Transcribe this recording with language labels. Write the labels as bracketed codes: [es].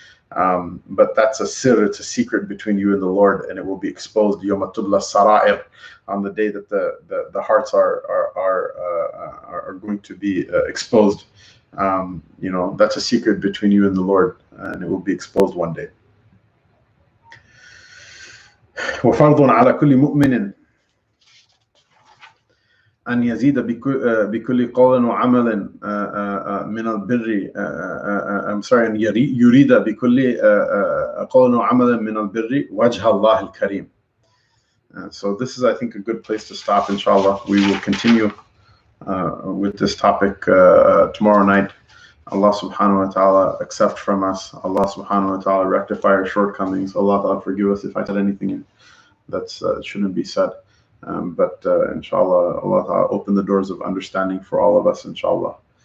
[en] But that's a sir, it's a secret between you and the Lord, and it will be exposed [ar] yawma tubla sara'ir, [en] on the day that the hearts are going to be exposed. That's a secret between you and the Lord, and it will be exposed one day. [ar] وفرض على كل مؤمن أن يزيد بكل قول وعمل من البر أن يريد بكل قول وعمل من البر وجه الله الكريم. [en] So this is, I think, a good place to stop, inshallah. We will continue with this topic tomorrow night. Allah subhanahu wa ta'ala accept from us. Allah subhanahu wa ta'ala rectify our shortcomings. Allah ta'ala forgive us if I said anything that shouldn't be said. But inshallah, Allah ta'ala open the doors of understanding for all of us, inshallah.